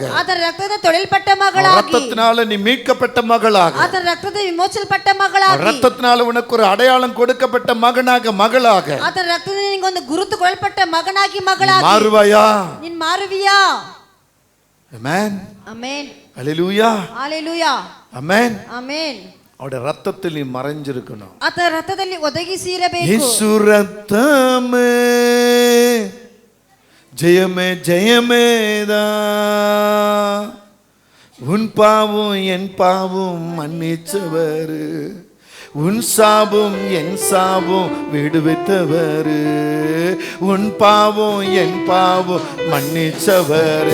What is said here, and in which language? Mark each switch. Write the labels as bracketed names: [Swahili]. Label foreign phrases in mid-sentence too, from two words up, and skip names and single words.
[Kannada] ಆತನ ರಕ್ತದಿಂದ ತೊಳೆಯಲ್ಪಟ್ಟ ಮಗಳಾಗಿ, [Tamil] இரத்தத்தினால நீ மீட்கப்பட்ட மகளாக, [Kannada] ಆತನ ರಕ್ತದಿಂದ ವಿಮೋಚಲ್ಪಟ್ಟ ಮಗಳಾಗಿ, [Tamil] இரத்தத்தினால உனக்கு ஒரு அடையாளம் கொடுக்கப்பட்ட மகனாக மகளாக, [Kannada] ಆತನ ರಕ್ತದಿಂದ ನಿನಗೆ ಒಂದು ಗುರುತು ಕೊಡಲ್ಪಟ್ಟ ಮಗನಾಗಿ ಮಗಳಾಗಿ [Tamil] மாறுவாயா? [Kannada] ನೀನು ಮಾರುವಿಯಾ? [Tamil] ஆமென். [Kannada] ಆಮೆನ್. [Tamil] ஹalleluya. ஹalleluya. ஆமென். [Kannada] ಆಮೆನ್. [Tamil] அவருடைய ரத்தத்தில் நீ மறைஞ்சிருக்கணும். [Kannada] ಆತನ ರಕ್ತದಲ್ಲಿ ಒದಗಿಸಿ ಇರಬೇಕು. [Tamil] இயேசு ரத்தமே ஜெயமே ஜெயமேதா, உன் பாவம் என் பாவம் மன்னிச்சவர், உன் சாபம் என் சாபம் விடுவித்தவர், உன் பாவம் என் பாவம் மன்னிச்சவர்.